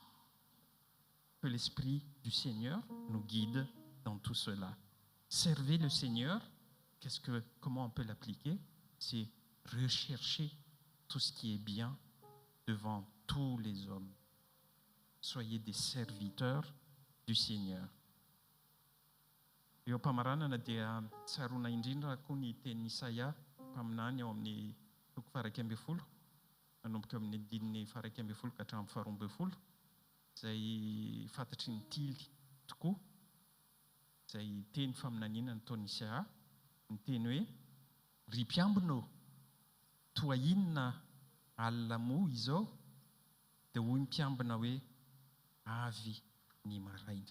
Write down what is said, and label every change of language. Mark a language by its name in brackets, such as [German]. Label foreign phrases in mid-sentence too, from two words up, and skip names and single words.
[French] Que l'Esprit du Seigneur nous guide dans tout cela. Servez le Seigneur. Comment on peut l'appliquer? C'est rechercher tout ce qui est bien devant tous les hommes. Soyez des serviteurs du Seigneur. [Malagasy] Eo am-pamaranana dia tsaroana indrindra koa ny teny Isaia mpaminany ao amin'ny 12, manomboka amin'ny andininy 12 ka hatramin'ny 12, izay fantatry ny tily tokoa, izay teny faminaniana ny taon'ny Isaia, ny teny hoe ry mpiambinao, toa inona alina moa izao, dia hoy mpiambina hoe avy ny maraina.